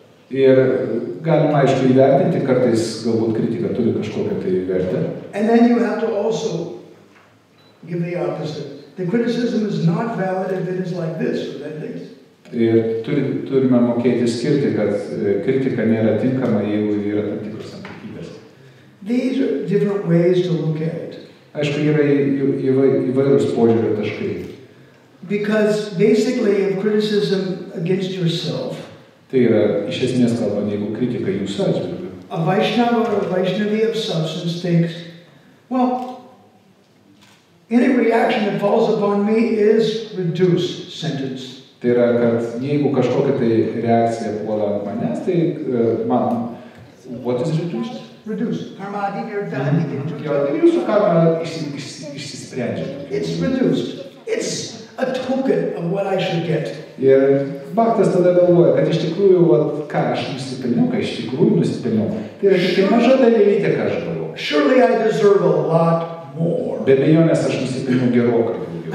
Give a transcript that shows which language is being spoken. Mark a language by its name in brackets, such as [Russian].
[Lithuanian] Ir galima aišku įvertinti, kartais galbūt kritika turi kažkokią tai vertę. [English] And then you have to also give the opposite. The criticism is not valid if it is like this or that thing. [Lithuanian] Ir turime mokėti skirti, kad kritika nėra tinkama, jeigu yra tam tikros aplinkybės. [English] These are different ways to look at it. [Lithuanian] Aišku, yra įvairūs požiūrio taškai. [English] Because basically, if criticism against yourself, [Lithuanian] tai yra iš esmės kalbant, jeigu kritika jūsų atžvilgiu. [English] A Vaishnava or a Vaishnavi of substance thinks, well, any reaction that falls upon me is reduced sentence. [Lithuanian] Tai yra, kad jeigu kažkokia tai reakcija puola ant manęs, tai man, [English] what is reduced? Reduced. Karma [Lithuanian] Jūsų karma išsisprendžia. [English] It's reduced. It's a token of what I should get. [Lithuanian] Ir bhaktas tada galvoja, kad iš tikrųjų, ką aš nusipelniau, ką iš tikrųjų nusipelniau, tai yra tik maža dalelytė, ką aš gavau. [English] Surely I deserve a lot more. [Lithuanian] Be abejonės aš nusipelniau gerokai daugiau.